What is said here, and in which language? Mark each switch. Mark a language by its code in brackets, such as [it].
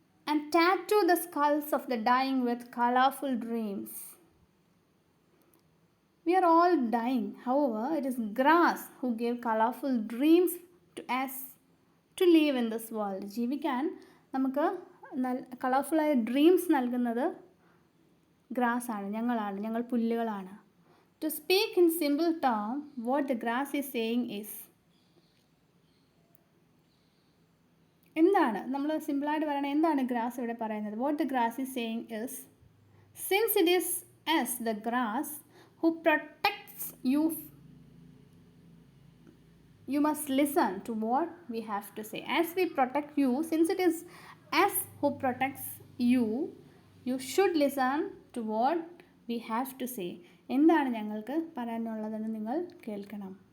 [en] And tattoo the skulls of the dying with colorful dreams. We are all dying. However, it is grass who gave colorful dreams to us to live in this world. [ml] ജീവിക്കാൻ നമുക്ക് കളർഫുള്ളായ dreams നൽകുന്നത് grass ആണ്, ഞങ്ങൾ പുല്ലുകളാണ്. [en] To speak in simple term, what the grass is saying is, [ml] എന്താണ് നമ്മൾ സിമ്പിളായിട്ട് പറയണത്, എന്താണ് ഗ്രാസ് ഇവിടെ പറയുന്നത്? [en] What the grass is saying is, since it is us, the grass, who protects you, you must listen to what we have to say. As we protect you, since it is us who protects you, you should listen to what we have to say. [ml] എന്താണ് ഞങ്ങൾക്ക് പറയാനുള്ളതെന്ന് നിങ്ങൾ കേൾക്കണം.